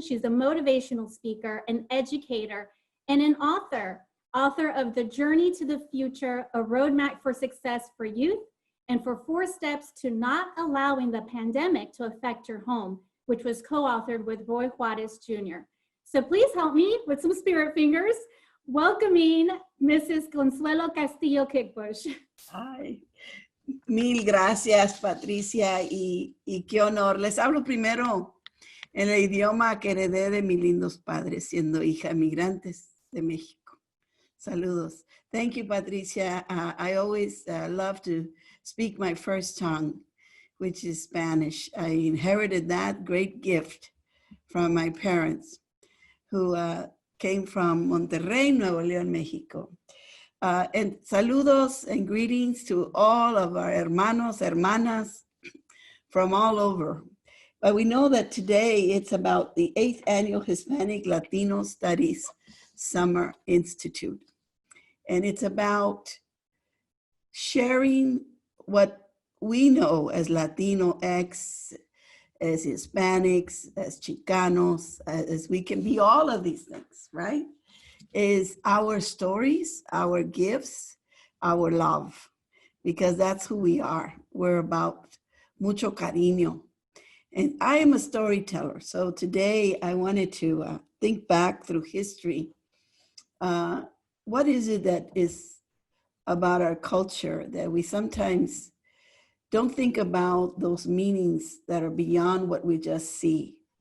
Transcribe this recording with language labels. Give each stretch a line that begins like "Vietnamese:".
English: She's a motivational speaker, an educator, and an author of The Journey to the Future, a roadmap for success for youth, and for 4 steps to not allowing the pandemic to affect your home, which was co-authored with Roy Juarez Jr. So please help me with some spirit fingers, welcoming Mrs. Consuelo Castillo Kickbusch.
Spanish: Ay, mil gracias, Patricia, y qué honor. Les hablo primero en el idioma que heredé de mis lindos padres, siendo hija migrantes de México. Saludos.
English: Thank you, Patricia. I always love to speak my first tongue, which is Spanish. I inherited that great gift from my parents, who came from Monterrey, Nuevo León, Mexico. And
Spanish: saludos
English: and greetings to all of our
Spanish: hermanos, hermanas
English: from all over. But we know that today it's about the 8th Annual Hispanic Latino Studies Summer Institute. And it's about sharing what we know as Latino X, as Hispanics, as Chicanos, as we can be all of these things, right? Is our stories, our gifts, our love, because that's who we are. We're about
Spanish: mucho cariño.
English: And I am a storyteller. So today I wanted to think back through history. What is it that is about our culture that we sometimes don't think about those meanings that are beyond what we just see?